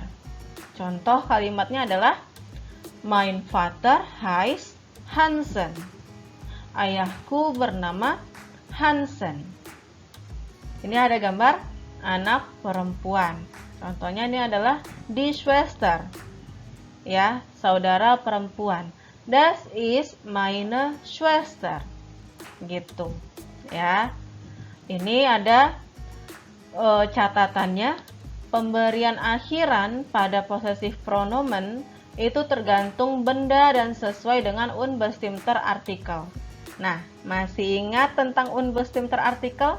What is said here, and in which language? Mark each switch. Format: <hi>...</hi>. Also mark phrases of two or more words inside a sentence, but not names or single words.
<id>Contoh kalimatnya adalah</id> <de>mein Vater heißt Hansen.</de> <id>Ayahku bernama Hansen. Ini ada gambar anak perempuan. Contohnya ini adalah</id> <de>die Schwester.</de> <id>Ya, saudara perempuan.</id> <de>Das ist meine Schwester.</de> <id>Gitu. Ya. Ini ada catatannya, pemberian akhiran pada</id> <en>possessive pronomen</en> <id>itu tergantung benda dan sesuai dengan</id> <de>unbestimmter Artikel.</de> <id>Nah, masih ingat tentang</id> <de>unbestimmter Artikel?</de>